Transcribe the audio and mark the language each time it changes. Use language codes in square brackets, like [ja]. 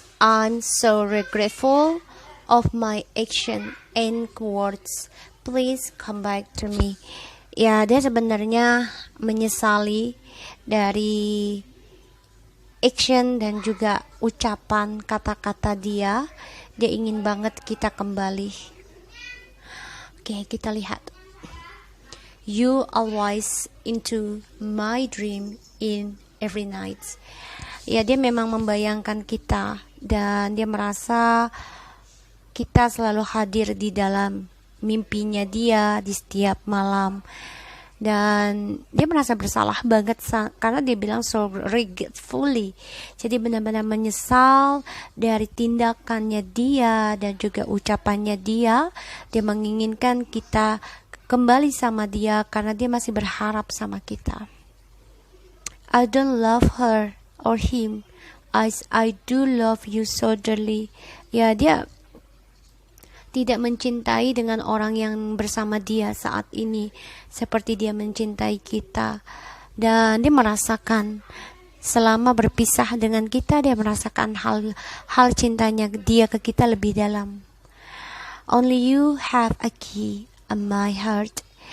[en] I'm so regretful of my action and words. Please come back to me. [id] Ya, dia sebenarnya menyesali dari action dan juga ucapan kata-kata dia. Dia ingin banget kita kembali. Oke, kita lihat. [en] You always into my dream in every night. [id] Ya, dia memang membayangkan kita dan dia merasa kita selalu hadir di dalam mimpinya dia di setiap malam. dan dia merasa bersalah banget karena dia bilang [en] so regretfully, [id] jadi benar-benar menyesal dari tindakannya dia dan juga ucapannya dia menginginkan kita kembali sama dia karena dia masih berharap sama kita. [en] I don't love her or him as I do love you so dearly. [id] Ya, dia tidak mencintai dengan orang yang bersama dia saat ini seperti dia mencintai kita. Dan dia merasakan selama berpisah dengan kita, dia merasakan hal cintanya dia ke kita lebih dalam. [en] Only you have a key in my heart.